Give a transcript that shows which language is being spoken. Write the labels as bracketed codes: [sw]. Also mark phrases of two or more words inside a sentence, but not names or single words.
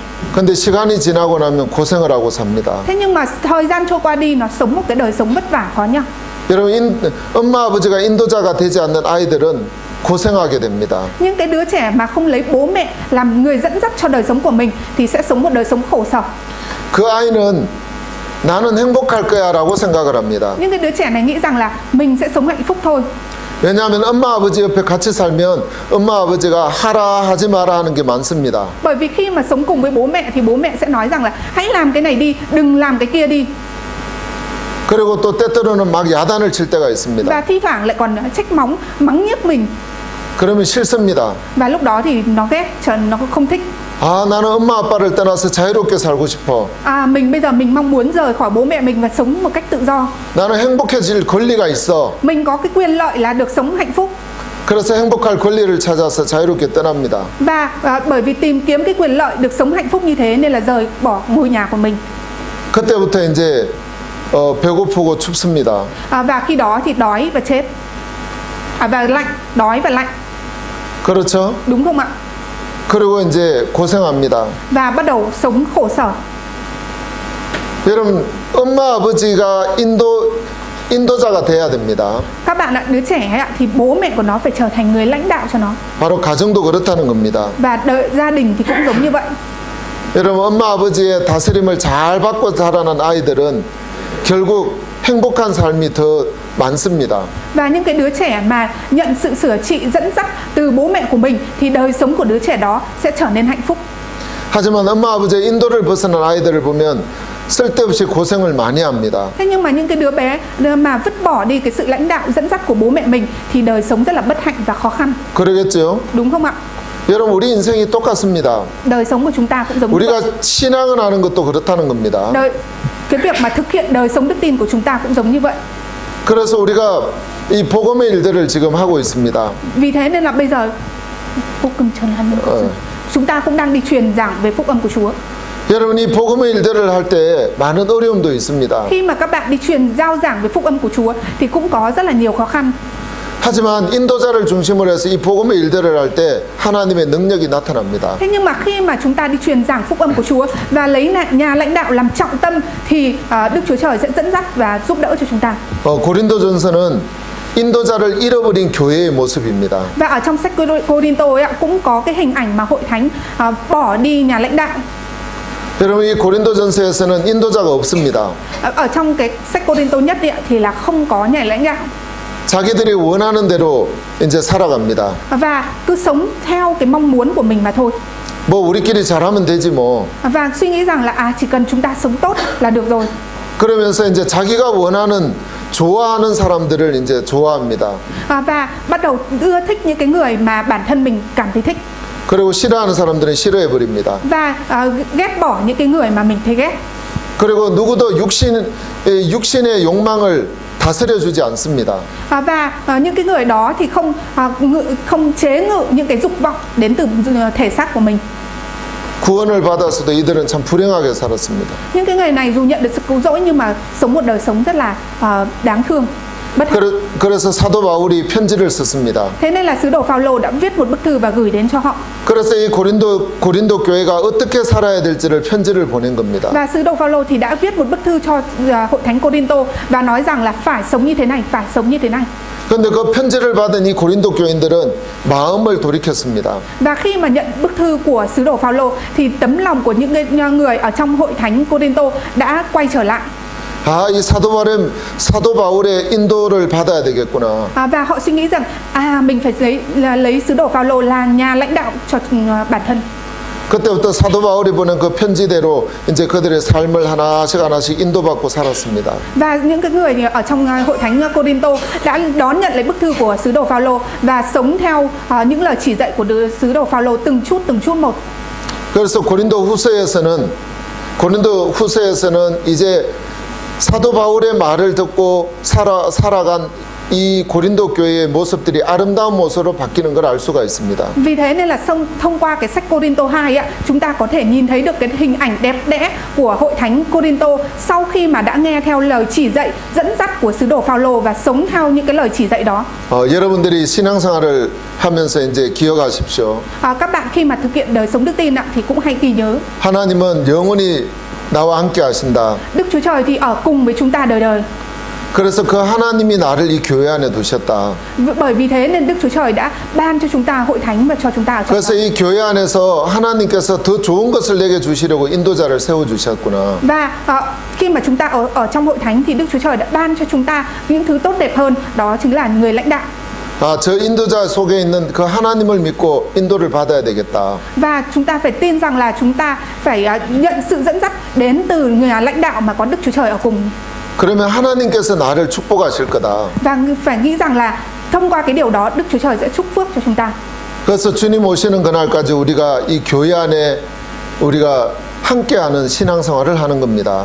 [ko] 근데 시간이 지나고 나면 고생을 하고 삽니다. [vi] Thế nhưng mà thời gian trôi qua đi, nó sống một cái đời sống vất vả khó nhọc. [ko] 여러분, 엄마 아버지가 인도자가 되지 않는 아이들은 고생하게 됩니다. [vi] Nhưng cái đứa trẻ mà không lấy bố mẹ làm người dẫn dắt cho đời sống của mình thì sẽ sống một đời sống khổ sở. [ko] 그 아이는 나는 행복할 거야라고 생각을 합니다. [vi] Nhưng cái đứa trẻ này nghĩ rằng là mình sẽ sống hạnh phúc thôi. [ko] 왜냐하면 엄마 아버지 옆에 같이 살면 엄마 아버지가 하라 하지 마라 하는 게 많습니다. [vi] Bởi vì khi mà sống cùng với bố mẹ thì bố mẹ sẽ nói rằng là hãy làm cái này đi, đừng làm cái kia đi. [ko] 그리고 또 때때로는 막 야단을 칠 때가 있습니다. [vi] Và thi thoảng lại còn trách mắng, mắng nhiếc mình. [ko] 그러면 싫습니다. [vi] Và lúc đó thì nó ghét, nó không thích. [ko] 아, 나는 엄마 아빠를 떠나서 자유롭게 살고 싶어. [vi] Mình bây giờ mình mong muốn rời khỏi bố mẹ mình và sống một cách tự do. [ko] 나는 행복해질 권리가 있어. [vi] Mình có cái quyền lợi là được sống hạnh phúc. [ko] 그래서 행복할 권리를 찾아서 자유롭게 떠납니다. [vi] Và bởi vì tìm kiếm cái quyền lợi được sống hạnh phúc như thế nên là rời bỏ ngôi nhà của mình. [ko] 그때부터 이제 배고프고 춥습니다. [vi] Và khi đó thì đói và chết. Và lạnh, đói và lạnh. [ko] 그렇죠? [vi] Đúng không ạ? [ko] 그리고 이제 고생합니다. [vi] Và bắt đầu sống khổ sở. [ko] 여러분, 엄마 아버지가 인도자가 돼야 됩니다. [vi] Các bạn ạ, đứa trẻ ạ, thì bố mẹ của nó phải trở thành người lãnh đạo cho nó. [ko] 바로 가정도 그렇다는 겁니다. [vi] Và gia đình thì cũng giống như vậy. [ko] 여러분, 엄마 아버지의 다스림을 잘 받고 자라는 아이들은 결국 행복한 삶이 더 많습니다. [vi] Và những cái đứa trẻ mà nhận sự sửa trị dẫn dắt từ bố mẹ của mình thì đời sống của đứa trẻ đó sẽ trở nên hạnh phúc. [ko] 하지만 엄마 아버지의 인도를 벗어난 아이들을 보면 쓸데없이 고생을 많이 합니다. [vi] Thế nhưng mà những cái đứa bé mà vứt bỏ đi cái sự lãnh đạo dẫn dắt của bố mẹ mình thì đời sống rất là bất hạnh và khó khăn. [ko] 그러겠죠? [vi] Đúng không ạ? [ko] 여러분, 우리 인생이 똑같습니다. [vi] Đời sống của chúng ta cũng giống như vậy. [ko] 우리가 신앙을 하는 것도 그렇다는 겁니다. [vi] Cái việc mà thực hiện đời sống đức tin của chúng ta cũng giống như vậy. [ko] 그래서 우리가 이 복음의 일들을 지금 하고 있습니다. [vi] Vì thế nên là bây giờ chúng ta cũng đang đi truyền giảng về phúc âm của Chúa. [ko] 여러분, 이 복음의 일들을 할 때 많은 어려움도 있습니다. [vi] Khi mà các bạn đi truyền giao giảng về phúc âm của Chúa thì cũng có rất là nhiều khó khăn. [ko] 하지만 인도자를 중심으로 해서 이 복음의 일들을 할 때 하나님의 능력이 나타납니다. [vi] Thế nhưng mà khi mà chúng ta đi truyền giảng phúc âm của Chúa và lấy nhà lãnh đạo làm trọng tâm thì Đức Chúa Trời sẽ dẫn dắt và giúp đỡ cho chúng ta. [ko] 고린도전서는 인도자를 잃어버린 교회의 모습입니다. [vi] Và ở trong sách Cô-rin-tô ấy cũng có cái hình ảnh mà hội thánh bỏ đi nhà lãnh đạo. [ko] 여러분, 이 고린도전서에서는 인도자가 없습니다. [vi] Ở trong cái sách Cô-rin-tô nhất ấy, thì là không có nhà lãnh đạo. [ko] 자기들이 원하는 대로 이제 살아갑니다. [vi] Và cứ sống theo cái mong muốn của mình mà thôi. [ko] 뭐 우리끼리 잘하면 되지 뭐. [vi] Và suy nghĩ rằng là chỉ cần chúng ta sống tốt là được rồi. [ko] 그러면서 이제 자기가 원하는 좋아하는 사람들을 이제 좋아합니다. [vi] Và bắt đầu ưa thích những cái người mà bản thân mình cảm thấy thích. [ko] 그리고 싫어하는 사람들은 싫어해 버립니다. [vi] Và ghét bỏ những cái người mà mình thấy ghét. [ko] 그리고 누구도 육신의 욕망을 다스려 주지 않습니다. [vi] Và những cái người đó thì không chế ngự những cái dục vọng đến từ thể xác của mình. [ko] 구원을 받았어도 이들은 참 불행하게 살았습니다. [vi] Những cái người này dù nhận được sự cứu rỗi nhưng mà sống một đời sống rất là đáng thương. bất hạnh. [ko] 그래서 사도 바울이 편지를 썼습니다. [vi] Thế nên là sứ đồ Phaolô đã viết một bức thư và gửi đến cho họ. [ko] 그래서 이 고린도 교회가 어떻게 살아야 될지를 편지를 보낸 겁니다. [vi] Và sứ đồ Phaolô thì đã viết một bức thư cho hội thánh Cô-rin-tô và nói rằng là phải sống như thế này, phải sống như thế này. [ko] 그런데 그 편지를 받은 이 고린도 교인들은 마음을 돌이켰습니다. [vi] Và khi mà nhận bức thư của sứ đồ Phaolô thì tấm lòng của những người ở trong hội thánh Cô-rin-tô đã quay trở lại. [ko] 이 사도 바울의 인도를 받아야 되겠구나. [vi] Và họ suy nghĩ rằng mình phải lấy sứ đồ Phaolô là nhà lãnh đạo cho bản thân. [ko] 그때부터 사도 바울이 보낸 그 편지대로 이제 그들의 삶을 하나씩 인도받고 살았습니다. [vi] Và những cái người ở trong hội thánh Cô-rin-tô đã đón nhận lấy bức thư của sứ đồ Phaolô và sống theo những lời chỉ dạy của sứ đồ Phaolô từng chút một. [ko] 그래서 고린도 후서에서는 이제 사도 바울의 말을 듣고 살아간 이 고린도 교회의 모습들이 아름다운 모습으로 바뀌는 걸 알 수가 있습니다. [vi] Vì thế nên là thông qua cái sách Cô-rin-tô 2 chúng ta có thể nhìn thấy được cái hình ảnh đẹp đẽ của hội thánh Cô-rin-tô sau khi mà đã nghe theo lời chỉ dạy dẫn dắt của sứ đồ Phaolô và sống theo những cái lời chỉ dạy đó. [ko] 여러분들이 신앙생활을 하면서 이제 기억하십시오. [vi] Các bạn khi mà thực hiện đời sống đức tin thì cũng hãy ghi nhớ. [ko] 하나님은 영원히 나와 함께 하신다. [vi] Đức Chúa Trời thì ở cùng với chúng ta đời đời. [ko] 그래서 그 하나님이 나를 이 교회 안에 두셨다. [vi] Bởi vì thế nên Đức Chúa Trời đã ban cho chúng ta hội thánh và cho chúng ta ở trong [ko] 그래서 이 교회 안에서 하나님께서 더 좋은 것을 내게 주시려고 인도자를 세워 주셨구나. [vi] Và khi mà chúng ta ở trong hội thánh thì Đức Chúa Trời đã ban cho chúng ta những thứ tốt đẹp hơn, đó chính là người lãnh đạo. [ko] 저 인도자 속에 있는 그 하나님을 믿고 인도를 받아야 되겠다. [vi] Và chúng ta phải tin rằng là chúng ta phải nhận sự dẫn dắt đến từ người lãnh đạo mà có Đức Chúa Trời ở cùng. [ko] 그러면 하나님께서 나를 축복하실 거다. [vi] Và phải nghĩ rằng là thông qua cái điều đó Đức Chúa Trời sẽ chúc phước cho chúng ta. [ko] 그래서 주님 오시는 그날까지 우리가 이 교회 안에 우리가 함께하는 신앙생활을 하는 겁니다.